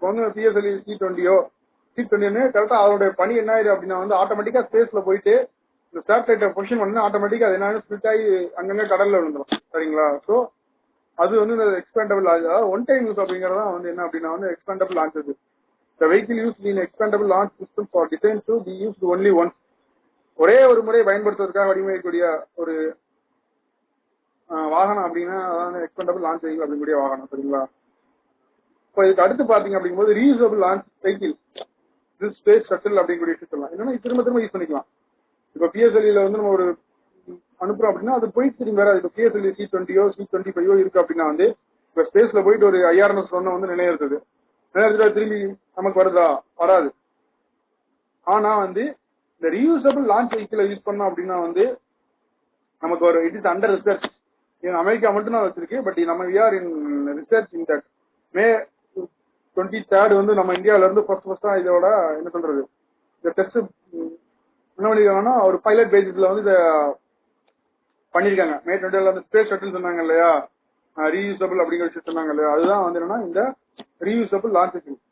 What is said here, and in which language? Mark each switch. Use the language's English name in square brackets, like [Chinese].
[Tamil] இப்போ வந்து PSLV C-20 கரெக்டா அதோட பணி என்ன ஆயிடுது அப்படின்னா வந்து ஆட்டோமேட்டிக்கா ஸ்பேஸ்ல போயிட்டு இந்த சேட்டலைட்டை பொசிஷன் பண்ணா ஆட்டோமேட்டிக்கா அது என்ன ஸ்பிளிட் ஆகி அங்கங்க கடல்ல விழுந்துடும். சரிங்களா, ஸோ அது வந்து இந்த எக்ஸ்பேண்டபிள் அதாவது ஒன் டைம் யூஸ் அப்படிங்கறதா வந்து என்ன அப்படின்னா வந்து expandable launches. [English] The vehicle used in expandable launch systems are designed to be used only once. [Tamil] ஒரே ஒரு முறை பயன்படுத்துவதற்காக வடிவமைக்கக்கூடிய ஒரு வாகனம் அப்படின்னா அதாவது எக்ஸ்பேண்டபிள் லான்ச் வெஹிக்கிள் அப்படிங்கக்கூடிய வாகனம். சரிங்களா, இப்போ இதுக்கு அடுத்து பாத்தீங்க அப்படிங்கும்போது reusable launch vehicle, space shuttle அப்படிங்கக்கூடிய விஷயம் சொல்லலாம். என்னன்னா திரும்ப யூஸ் பண்ணிக்கலாம். இப்போ பிஎஸ்எல்வில வந்து நம்ம ஒரு அனுப்புறோம் அப்படின்னா அது போயிட்டு திரும்பி வராது. இப்போ பிஎஸ்எல்வி C-20 C-25 இருக்கு அப்படின்னா வந்து இப்போ ஸ்பேஸ்ல போயிட்டு ஒரு IRMS வந்து நிலைநிறுத்துது, திரும்பி நமக்கு வருதா, வராது. ஆனா வந்து இந்த ரீயூசபிள் லான்ச் வெஹிக்கிளை யூஸ் பண்ணோம் அப்படின்னா வந்து நமக்கு ஒரு [English] It is under research. [Tamil] America மட்டும் தான் வச்சிருக்கு. [English] but [Tamil] நம்ம [English] we are in research in that. [Tamil] May 23 வந்து நம்ம இந்தியாவில இருந்து ஃபர்ஸ்டா இதோட என்ன சொல்றது இந்த டெஸ்ட் என்ன பண்ணிருக்காங்கன்னா ஒரு பைலட் பேசிஸ்ல வந்து இதை பண்ணிருக்காங்க. May 20 வந்து ஸ்பேஸ் ஷட்டில் சொன்னாங்க இல்லையா, ரீயூசபிள் அப்படிங்கிற விஷயம் சொன்னாங்க இல்லையா, அதுதான் வந்து என்னன்னா இந்த ரீயூசபிள் லான்ச் வெஹிக்கிள்.